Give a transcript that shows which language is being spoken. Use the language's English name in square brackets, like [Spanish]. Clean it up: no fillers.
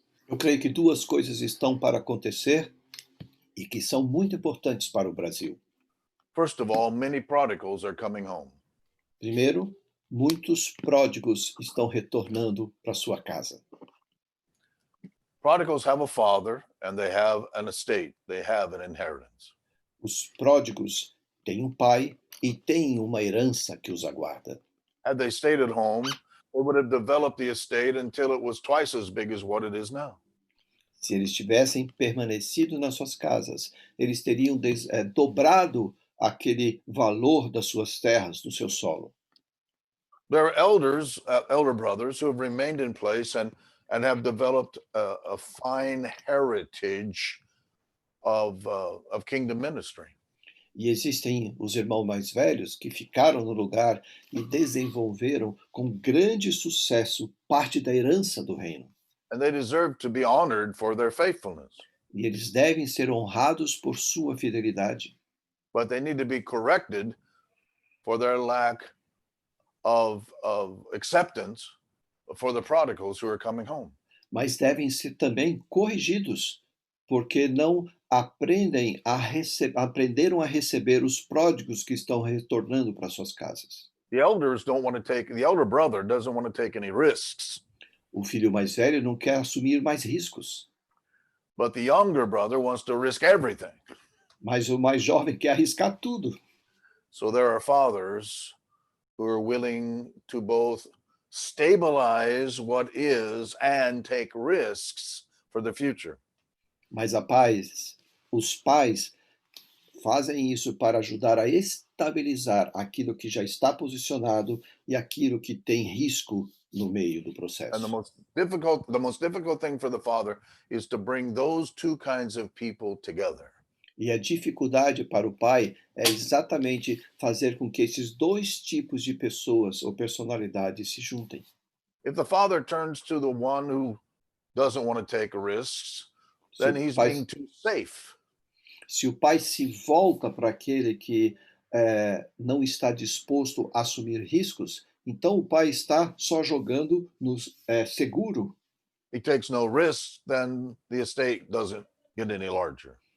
[Portuguese] Eu creio que duas coisas estão para acontecer e que são muito importantes para o Brasil. [English] First of all, many prodigals are coming home. [Portuguese] Primeiro, muitos pródigos estão retornando para sua casa. [English] Prodigals have a father and they have an estate, they have an inheritance. [Portuguese] Os pródigos têm um pai e têm uma herança que os aguarda. [English] Had they stayed at home, they would have developed the estate until it was twice as big as what it is now. [Portuguese] Se eles tivessem permanecido nas suas casas, eles teriam dobrado aquele valor das suas terras, do seu solo. [English] There are elders, elder brothers who have remained in place and have developed a fine heritage of kingdom ministry. [Portuguese] E existem os irmãos mais velhos que ficaram no lugar e desenvolveram com grande sucesso parte da herança do reino. [English] and they deserve to be honored for their faithfulness. [Portuguese] E eles devem ser honrados por sua fidelidade. [English] But they need to be corrected for their lack of acceptance for the prodigals who are coming home. [Portuguese] Mas devem ser também corrigidos, porque não aprenderam a receber os pródigos que estão retornando para suas casas. [English] The elder brother doesn't want to take any risks, [Portuguese] O filho mais velho não quer assumir mais riscos, [English] but the younger brother wants to risk everything. [Portuguese] mas o mais jovem quer arriscar tudo. [English] So there are fathers who are willing to both stabilize what is and take risks for the future. [Portuguese] Mas os pais fazem isso para ajudar a estabilizar aquilo que já está posicionado e aquilo que tem risco no meio do [English] And [Portuguese] processo. [English] the most difficult thing for the father is to bring those two kinds of people together. [Portuguese] E a dificuldade para o pai é exatamente fazer com que esses dois tipos de pessoas ou personalidades se juntem. [English] If the father turns to the one who doesn't want to take risks, [Portuguese] Se [English] then [Portuguese] o [English] he's [Portuguese] pai, [English] being too safe. [Portuguese] se o pai se volta para aquele que não está disposto a assumir riscos, então o pai está só jogando no seguro. [English] He takes no risks, then the estate doesn't get any larger.